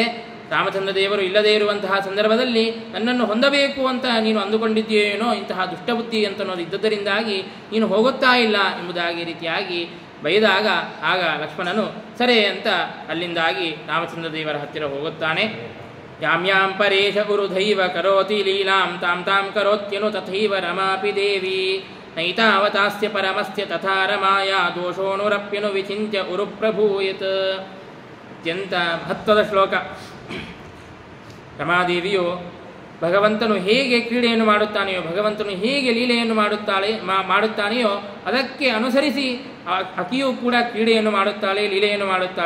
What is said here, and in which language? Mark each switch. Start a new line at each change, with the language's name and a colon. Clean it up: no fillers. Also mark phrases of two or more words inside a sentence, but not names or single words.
Kannada: ರಾಮಚಂದ್ರ ದೇವರು ಇಲ್ಲದೇ ಇರುವಂತಹ ಸಂದರ್ಭದಲ್ಲಿ ನನ್ನನ್ನು ಹೊಂದಬೇಕು ಅಂತ ನೀನು ಅಂದುಕೊಂಡಿದ್ದೀಯೇನೋ, ಇಂತಹ ದುಷ್ಟಬುದ್ಧಿ ಅಂತನ್ನೋದು ಇದ್ದದರಿಂದಾಗಿ ನೀನು ಹೋಗುತ್ತಾ ಇಲ್ಲ ಎಂಬುದಾಗಿ ರೀತಿಯಾಗಿ ಬೈದಾಗ ಆಗ ಲಕ್ಷ್ಮಣನು ಸರಿ ಅಂತ ಅಲ್ಲಿಂದಾಗಿ ರಾಮಚಂದ್ರ ದೇವರ ಹತ್ತಿರ ಹೋಗುತ್ತಾನೆ.
Sanskrit: ಯಾಮ್ಯಾಂ ಪರೇಶ ಉರುಧೈವ ಕರೋತಿ ಲೀಲಾಂ ತಾಂ ತಾಂ ಕರೋತ್ಯನು ತಥೈವ ರಮಾಪಿ ದೇವಿ ನೈತಾವತಾಸ್ಯ ಪರಮಸ್ಯ ತಥಾ ರಮಾಯ ದೋಷೋನುರಪ್ಯನು ವಿಚಿಂತ್ಯ ಉರುಪ್ರಭೂಯತ್.
Kannada: ಅತ್ಯಂತ ಮಹತ್ವದ ಶ್ಲೋಕ. ರಮಾದೇವಿಯು ಭಗವಂತನು ಹೇಗೆ ಕ್ರೀಡೆಯನ್ನು ಮಾಡುತ್ತಾನೆಯೋ, ಭಗವಂತನು ಹೇಗೆ ಲೀಲೆಯನ್ನು ಮಾಡುತ್ತಾನೆಯೋ ಅದಕ್ಕೆ ಅನುಸರಿಸಿ ಆಕೆಯೂ ಕೂಡ ಕ್ರೀಡೆಯನ್ನು ಮಾಡುತ್ತಾಳೆ, ಲೀಲೆಯನ್ನು ಮಾಡುತ್ತಾಳೆ.